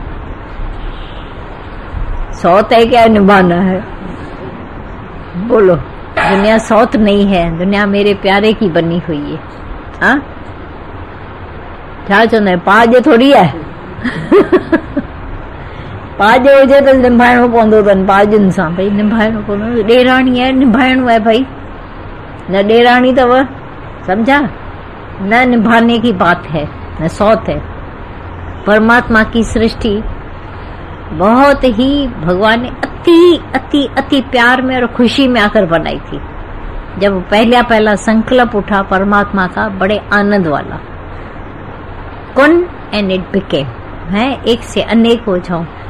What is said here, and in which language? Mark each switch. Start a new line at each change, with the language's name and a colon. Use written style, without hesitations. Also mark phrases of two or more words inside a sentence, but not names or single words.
Hindi: सौत है क्या निभाना है? बोलो। दुनिया सौत नहीं है, दुनिया मेरे प्यारे की बनी हुई है। हाँ क्या
Sindhi: चवंदा पाज
Hindi: थोड़ी है।
Sindhi: पाज हुजे तो निभाइणो पवंदो अथनि, पाजनि सां भई निभाइणो पवंदो। ॾेराणी है, निभाइणो है भाई। न ॾेराणी अथव,
Hindi: समझा? न निभाने की बात है, न सौत है। परमात्मा की सृष्टि बहुत ही भगवान ने अति अति अति प्यार में और खुशी में आकर बनाई थी। जब पहला संकल्प उठा परमात्मा का, बड़े आनंद वाला, कुन
English: and it became,
Hindi: है एक से अनेक हो जाऊं।